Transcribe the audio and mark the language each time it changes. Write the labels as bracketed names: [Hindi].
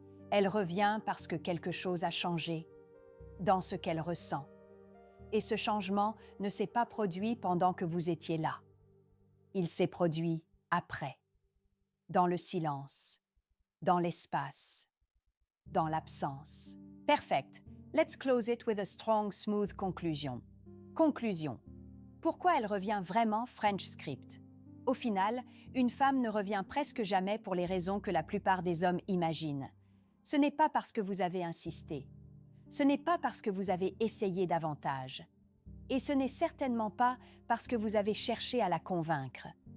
[French] Elle revient parce que quelque chose a changé dans ce qu'elle ressent. Et ce changement ne s'est pas produit pendant que vous étiez là. Il s'est produit après, dans le silence, dans l'espace, dans l'absence. [English] Perfect. Let's close it with a strong, smooth conclusion. Conclusion. [French] Pourquoi elle revient vraiment [English] French script? [French] Au final, une femme ne revient presque jamais pour les raisons que la plupart des hommes imaginent. Ce n'est pas parce que vous avez insisté. Ce n'est pas parce que vous avez essayé davantage. Et ce n'est certainement pas parce que vous avez cherché à la convaincre.